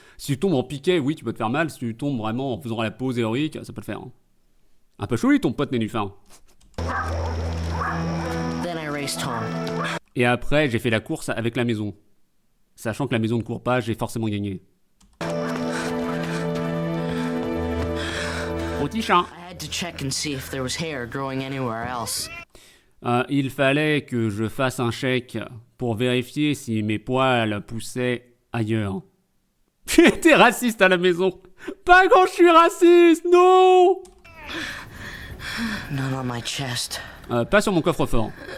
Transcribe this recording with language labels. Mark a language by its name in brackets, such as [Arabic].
[French] Si tu tombes en piquet, oui, tu peux te faire mal. Si tu tombes vraiment en faisant la pose héroïque, ça peut le faire. Hein. Un peu chaud, ton pote Nénuphar. [English] face torn. [French] Et après, j'ai fait la course avec la maison. Sachant que la maison ne court pas, j'ai forcément gagné. Petit chat. [English] I had to check and see if there was hair growing anywhere else. [French] Il fallait que je fasse un chèque pour vérifier si mes poils poussaient ailleurs. T'es raciste à la maison. Pas quand je suis raciste, non. [English] None on my chest. [French] Pas sur mon coffre-fort.